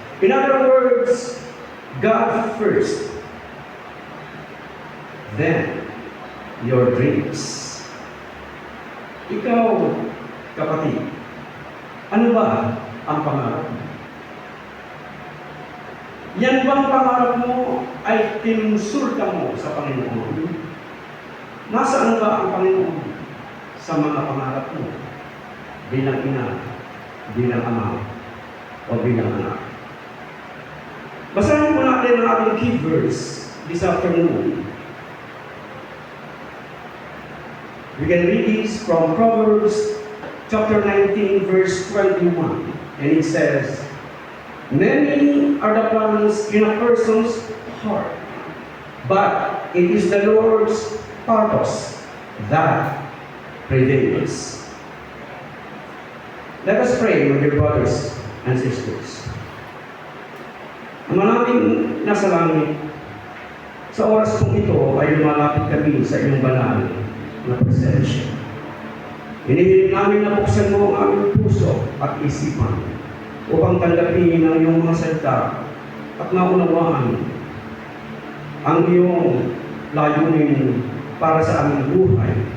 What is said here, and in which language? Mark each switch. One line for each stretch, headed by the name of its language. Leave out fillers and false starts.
English: In other words, God first, then your dreams.
Filipino: Ikaw, kapatid, ano ba ang pangarap mo? Yan bang pangarap mo ay tinunsulta mo sa Panginoon? Nasaan ba ang Panginoon sa mga pangarap mo? Bilang ina, bilang ama, o bilang anak? Basahin po natin ang ating
English: key verse this afternoon. We can read this from Proverbs chapter 19, verse 21. And it says, many are the plans in a person's heart, but it is the Lord's purpose that prevails. Let us pray, my dear brothers and sisters.
Filipino: Ama namin nasa langit, sa oras kong ito ay lumalapit kami sa iyong banal na presensya. Hinihiling namin na buksan mo ang aming puso at isipan upang tanggapin ang iyong mga salita at naunawaan ang iyong layunin para sa aming buhay.